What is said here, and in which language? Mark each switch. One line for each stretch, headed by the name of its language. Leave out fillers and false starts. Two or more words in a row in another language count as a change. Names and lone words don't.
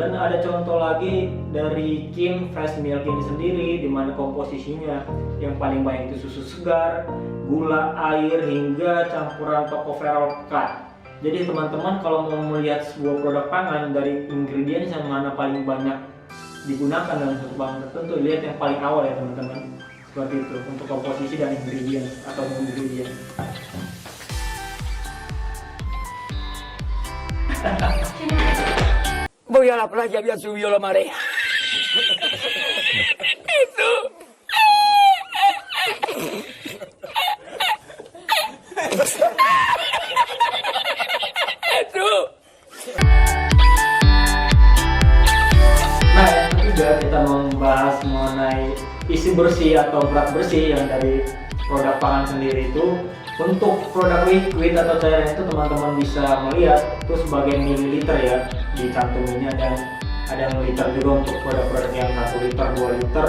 Indonesian: Dan ada contoh lagi dari Kin Fresh Milk ini sendiri, di mana komposisinya yang paling banyak itu susu segar, gula, air, hingga campuran tocopherol pekat. Jadi teman-teman kalau mau melihat sebuah produk pangan dari ingredients yang mana paling banyak digunakan dalam suatu bahan tertentu, lihat yang paling awal ya teman-teman. Seperti itu untuk komposisi dan ingredients atau ingredient.
Spanish: Voy a la playa, había subido la marea. Eso. Eso.
Indonesian: Nah, yang ketiga kita membahas mengenai isi bersih atau berat bersih yang dari produk pangan sendiri itu. Untuk produk liquid atau cairan itu teman-teman bisa melihat itu sebagai mililiter ya dicantuminya, dan ada yang liter juga untuk produk-produk yang 1 liter, 2 liter.